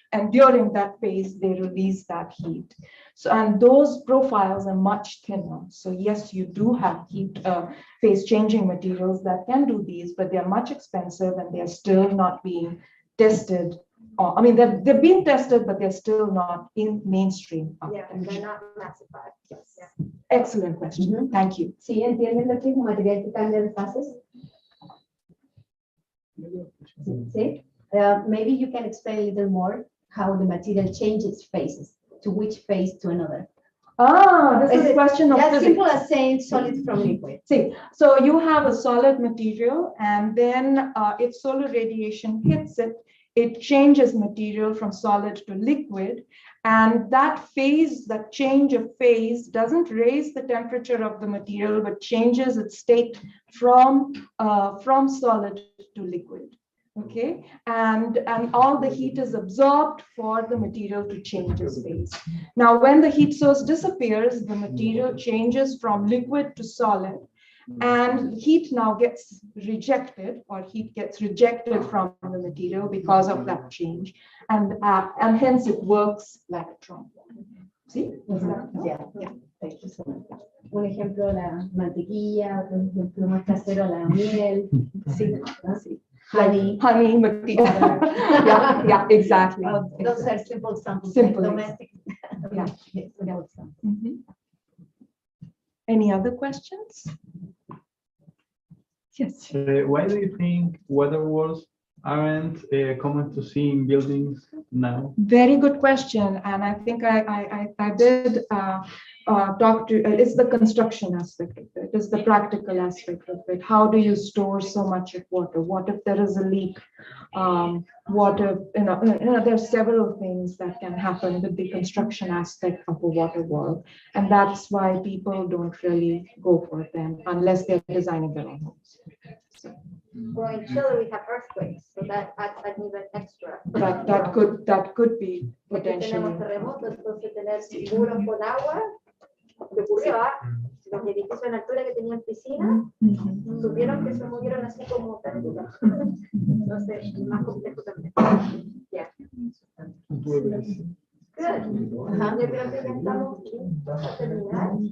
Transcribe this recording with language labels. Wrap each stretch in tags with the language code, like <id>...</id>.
<en>And during that phase, they release that heat. So, and those profiles are much thinner. So yes, you do have phase changing materials that can do these, but they're much expensive and they're still not being tested. I mean, they're being tested, but they're still not in mainstream. Yeah, they're not massified. Yes. Yeah. Excellent question. Thank you.</en> <es>¿Sí entienden lo que es un material que cambia de fases? ¿Sí?</es> <en>Maybe you can explain a little more how the material changes phases, to which phase to another. This is a question of As physics. simple as saying solid from liquid. See, so you have a solid material, and then if solar radiation hits it, it changes material from solid to liquid. And that phase, that change of phase, doesn't raise the temperature of the material, but changes its state from solid to liquid. Okay, and all the heat is absorbed for the material to change its phase. Now, when the heat source disappears, the material changes from liquid to solid, and heat now gets rejected, or heat gets rejected from the material because of that change, and hence it works like a trombone. See? Yeah. Thank you so much.</en> <es>Un ejemplo, la mantequilla, un ejemplo más casero, la miel. Sí, sí.</es> <en>Honey. Honey, material. Yeah, exactly. Those are simple examples. Simple. Domestic. Yeah. Simple examples. Any other questions? Yes. Why do you think water walls aren't common to see in buildings now? Very good question, and I think I did talk to. It's the construction aspect of it. It's the practical aspect of it. How do you store so much of water? What if there is a leak? Water, there's several things that can happen with the construction aspect of a water wall, and that's why people don't really go for them unless they're designing their own homes. So. Well, in Chile, we have earthquakes, so that adds an even extra. That could be potentially.</en> <es>Tenemos terremotos, entonces tener muros con agua, que ocurrió, los edificios en altura que tenían piscina, supieron que se movieron así como tarditas. Entonces, más complejo también.</es> <en>Yeah. Good.</en> <es>Yo creo que ya estamos listos a terminar.</es>